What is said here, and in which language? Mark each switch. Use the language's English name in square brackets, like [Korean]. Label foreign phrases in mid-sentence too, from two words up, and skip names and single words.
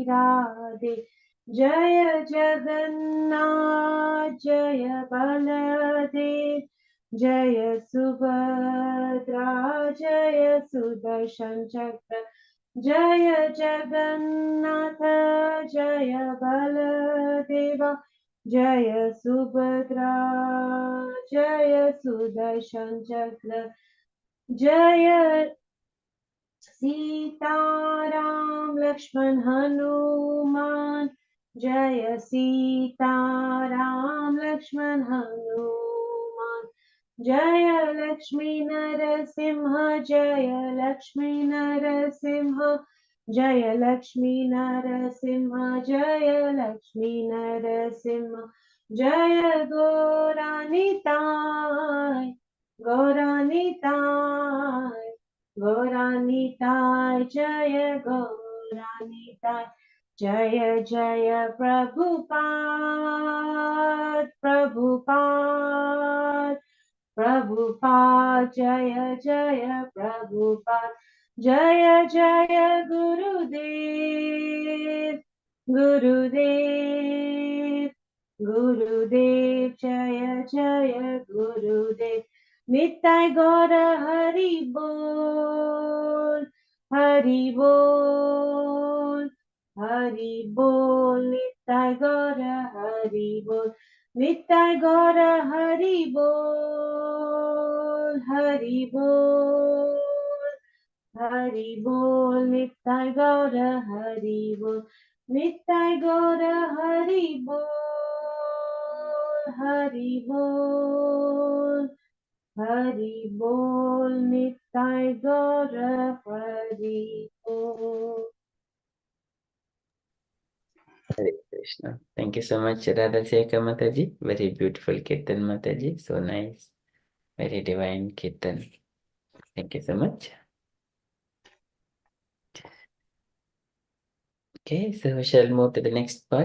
[Hindi] राधे जय जगन्नाथ जय बलदेव जय सुभद्रा जय सुदर्शन चक्र जय जगन्नाथ जय बलदेवा जय सुभद्रा जय सुदर्शन चक्र जय सीताराम लक्ष्मण हनुमान जय सीताराम लक्ष्मण हनुमान जय लक्ष्मी नरसिंह जय लक्ष्मी नरसिंह जय लक्ष्मी नरसिंह जय लक्ष्मी नरसिंह जय गौरानिताय गौरानिताय गौरानिताय जय गौरानिताय जय जय प्रभुपाद प्रभुपाद प्रभुपाद जय जय प्रभुपाद जय जय गुरुदेव गुरुदेव गुरुदेव जय जय गुरुदेव नित्य गौर हरि बोल हरि बोल हरि बोल नित्य गौर हरि बोल नित्य गौर हरि बोल हरि बोल हरि बोल नित्य गौर हरि बोल नित्य गौर हरि बोल हरि बोल हरि बोल नित्य गौर हरि बोल [English] Hare Krishna. Thank you so much, Radha Shekhar Mataji. Very beautiful Kirtan Mataji. So nice. Very divine Kirtan. Thank you so much. Okay, so we shall move to the next part.